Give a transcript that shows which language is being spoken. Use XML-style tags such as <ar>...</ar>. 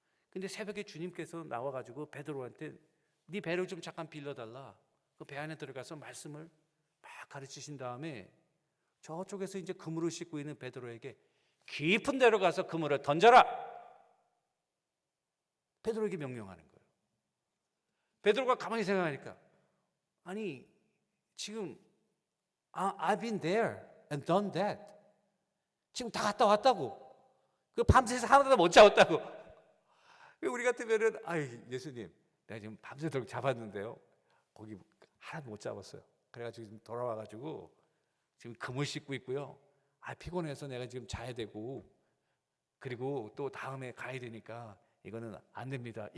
<ko>근데 새벽에 주님께서 나와가지고 베드로한테 네 배를 좀 잠깐 빌려달라. 그 배 안에 들어가서 말씀을 막 가르치신 다음에 저쪽에서 이제 그물을 씻고 있는 베드로에게 깊은 데로 가서 그물을 던져라. 베드로에게 명령하는 거예요.</ko> <en>베드로가 가만히 생각하니까, 아니 지금 I've been there and done that.</en> <ko>지금 다 갔다 왔다고. 그 밤새서 하나도 못 잡았다고. 우리 같으면은 예수님, 내가 지금 밤새도록 잡았는데요, 거기 하나도 못 잡았어요. 그래가지고 지금 돌아와가지고 지금 그물 씻고 있고요. 피곤해서 내가 지금 자야 되고, 그리고 또 다음에 가야 되니까 이거는 안 됩니다.</ko>